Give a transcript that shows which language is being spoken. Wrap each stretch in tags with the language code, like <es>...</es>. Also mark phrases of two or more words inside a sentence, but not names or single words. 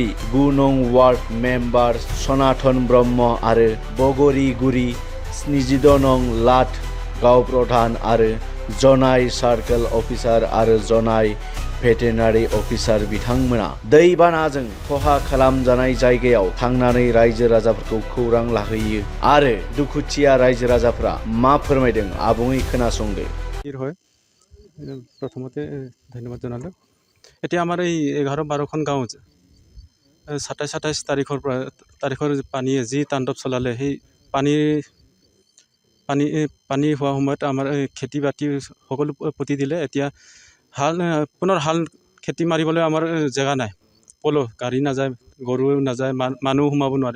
<brx>9 नं वार्ड मेम्बार सनातन ब्रह्म आरो बगरिगुरि 26 नं लाट गाव प्रधान आरो जनाय</brx> <en>circle officer</en> <brx>आरो जनाय</brx> <en>veterinary officer</en> <brx>बिथांमोना दैबानाजों खहा खालामजानाय जायगायाव थांनानै रायजो राजाफोरखौ खौरां लाहैयो आरो दुखुथिया रायजो राजाफोरा मा फोरमायदों आबुङै खोनासंदो।</brx> <as>প্ৰথমতে ধন্যবাদ জনালোঁ। এতিয়া আমাৰ এই 11-12খন গাঁও 27-28 তাৰিখৰ পানীয়ে যি তাণ্ডৱ চলালে, সেই পানী হোৱা সময়ত আমাৰ খেতি বাতি সকলো পুতি দিলে। এতিয়া পুনৰ হাল খেতি মাৰিবলৈ আমাৰ জেগা নাই, পলো গাড়ী নাযায়, গৰু নাযায়, মানুহ সোমাব নোৱাৰে।</as>